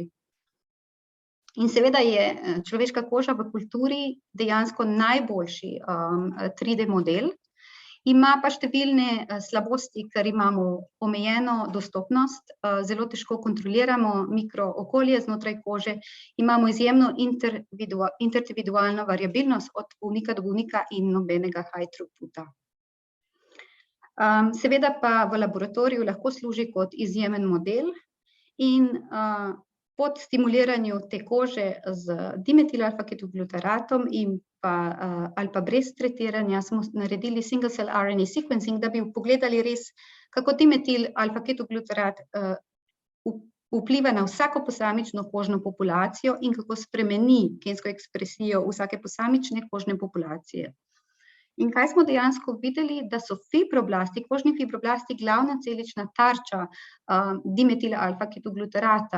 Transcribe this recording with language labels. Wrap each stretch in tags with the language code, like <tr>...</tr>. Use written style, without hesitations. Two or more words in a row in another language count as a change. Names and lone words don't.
<sl>In seveda je človeška koža v kulturi dejansko najboljši 3D model, ima pa številne slabosti, ker imamo omejeno dostopnost, zelo težko kontroliramo mikrookolje znotraj kože, imamo izjemno individualno variabilnost od bolnika do bolnika in nobenega</sl> <en>high throughputa.</en> <sl>Seveda pa v laboratoriju lahko služi kot izjemen model in pod stimuliranju te kože z dimetilalfa-ketoglutaratom ali pa brez tretiranja smo naredili</sl> <en>single cell RNA sequencing,</en> <sl>da bi pogledali res, kako dimetilalfa-ketoglutarat vpliva na vsako posamično kožno populacijo in kako spremeni gensko ekspresijo vsake posamične kožne populacije. In kaj smo dejansko videli, da so fibroblasti, kožni fibroblasti glavna celična tarča dimetilalfa-ketoglutarata.</sl>